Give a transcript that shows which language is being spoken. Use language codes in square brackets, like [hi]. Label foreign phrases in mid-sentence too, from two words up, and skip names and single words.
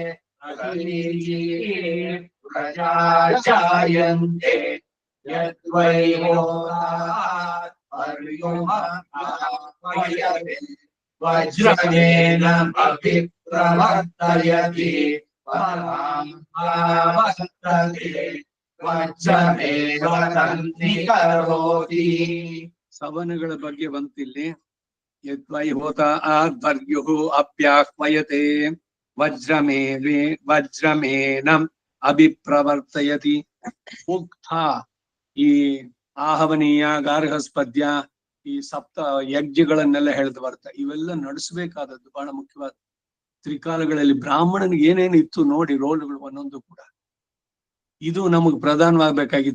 [sa] प्रजा जायन्ते यद्वै होतात् पर्युमयते वज्रेण अभिप्रवर्तयति परां वर्तते वज्रमेव तन्निकरोति [kn] ಸವನಗಳ ಬಗ್ಗೆ ಬಂತಿಲ್ಲಿ [sa] ಯದ್ವೈ ಹೋತ ಆಧ್ವರ್ಯು ಅಪ್ಯಾಹ್ವಯತೆ ವಜ್ರಮೇನಂ ಅಭಿಪ್ರವರ್ತಯತಿ [kn] ಮುಕ್ತ ಈ ಆಹವನೀಯ ಗಾರ್ಹಸ್ಪದ್ಯ ಈ ಸಪ್ತ ಯಜ್ಞಗಳನ್ನೆಲ್ಲ ಹೇಳ್ದು ಬರ್ತಾ ಇವೆಲ್ಲ ನಡೆಸಬೇಕಾದದ್ದು ಬಹಳ ಮುಖ್ಯವಾದ ತ್ರಿಕಾಲಗಳಲ್ಲಿ ಬ್ರಾಹ್ಮಣನಿಗೆ ಏನೇನು ಇತ್ತು ನೋಡಿ ರೋಲ್ಗಳು ಒಂದೊಂದು ಕೂಡ ಇದು ನಮಗ್ ಪ್ರಧಾನವಾಗ್ಬೇಕಾಗಿತ್ತು.